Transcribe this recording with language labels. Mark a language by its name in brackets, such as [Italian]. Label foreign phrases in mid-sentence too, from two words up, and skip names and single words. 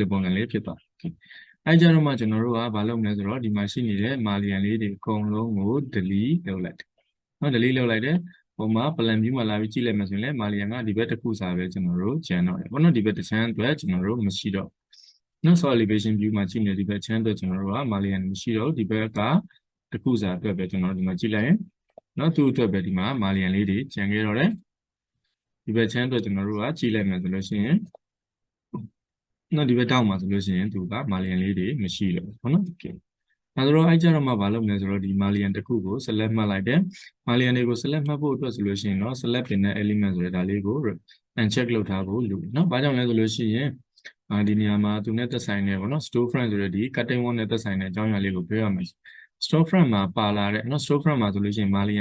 [Burmese] လိုပုံစံလေးဖြစ်သွားတယ်အဲ့ကြတော့မှကျွန်တော်တို့ကဘာလုပ်မလဲဆိုတော့ဒီမှာရှိနေတဲ့ Mullion လေးတွေအကုန်လုံးကို delete လုပ်လိုက်တယ်နော် delete လုပ်လိုက်တယ်ဟိုမှာ [English] plan view [Burmese] မှာလာပြီးကြည့်လိုက်မှဆိုရင်လည်း Mullion ကဒီဘက်တစ်ခုစားပဲကျွန်တော်တို့ကျန်တော့တယ်ဘောနော်ဒီဘက်တစ်ချမ်းအတွက်ကျွန်တော်တို့မရှိတော့နော် [English] solid elevation view [Burmese] မှာကြည့်နေဒီဘက်ချမ်းအတွက်ကျွန်တော်တို့က Mullion မရှိတော့ဒီဘက်ကတစ်ခုစားအတွက်ပဲကျွန်တော်တို့ဒီမှာကြည့်လိုက်ရင်နော်သူ့အတွက်ပဲဒီမှာ Mullion လေးတွေကျန်ခဲ့တော့ တယ်ဒီဘက်ချမ်းအတွက်ကျွန်တော်တို့ကကြည့်လိုက်မယ်ဆိုလို့ရှိရင်နော်ဒီဘက်တောက်မှာဆိုလို့ရှိရင်သူက Mullion လေးတွေမရှိတော့ဘူးဟုတ်နော် okay အဲဒါတော့အဲ့ကြတော့မှမလုပ်လဲဆိုတော့ဒီ Mullion တစ်ခုကို select မှတ်လိုက်တယ် Mullion တွေကို select မှတ်ဖို့အတွက်ဆိုလို့ရှိရင်တော့ select ပင်တဲ့ element ဆိုတဲ့ဒါလေးကို uncheck လုပ်ထားဖို့လိုတယ်နော်ဘာကြောင့်လဲဆိုလို့ရှိရင်ဒီနေရာမှာသူနဲ့သက်ဆိုင်နေပေါ့နော် storefront ဆိုတဲ့ဒီ [English] cutting wall [Burmese] နဲ့သက်ဆိုင်တဲ့အကြောင်းအရာလေးကိုပြောရမယ် storefront မှာပါလာတဲ့နော် storefront မှာဆိုလို့ရှိရင် Mullion